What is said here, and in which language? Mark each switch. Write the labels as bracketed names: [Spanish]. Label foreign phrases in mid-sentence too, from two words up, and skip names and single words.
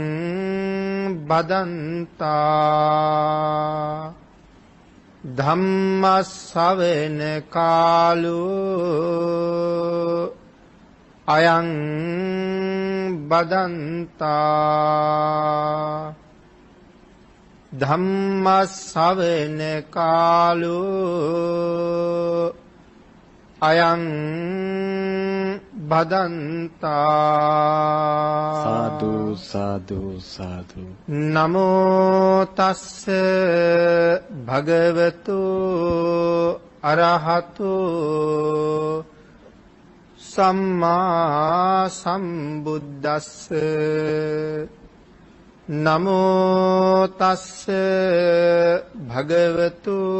[Pali] බදන්තා ධම්ම ශ්‍රවණ කාලෝ අයං බදන්තා ධම්ම ශ්‍රවණ කාලෝ අයං බදන්තා සාදු සාදු සාදු නමෝ තස්ස භගවතු අරහතු සම්මා සම්බුද්දස්ස නමෝ තස්ස භගවතු